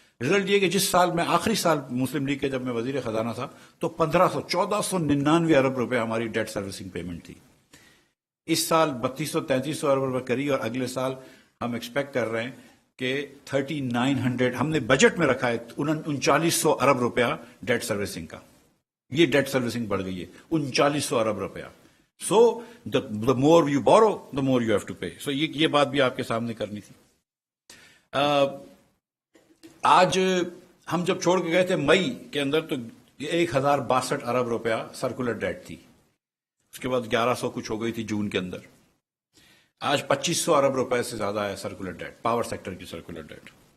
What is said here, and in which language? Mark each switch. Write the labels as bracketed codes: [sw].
[ur] Result یہ کہ جس سال میں آخری سال مسلم لیگ کے جب میں وزیر خزانہ تھا تو 1499 ارب روپے ہماری ڈیٹ سروسنگ پیمنٹ تھی. اس سال 3200-3300 ارب روپے کری، اور اگلے سال ہم ایکسپیکٹ کر رہے ہیں کہ 3900 ہم نے بجٹ میں رکھا ہے 3900 ارب روپیہ ڈیٹ سروسنگ کا. یہ ڈیٹ سروسنگ بڑھ گئی ہے 3900 ارب روپیہ. [en] So the more you borrow the more you have to pay. [ur] سو یہ بات بھی آپ کے سامنے کرنی تھی. آج ہم جب چھوڑ کے گئے تھے مئی کے اندر تو 1062 ارب روپیہ سرکولر ڈیٹ تھی، اس کے بعد 1100 کچھ ہو گئی تھی جون کے اندر. آج 2500 ارب روپے سے زیادہ ہے سرکولر ڈیٹ، پاور سیکٹر کی سرکولر ڈیٹ.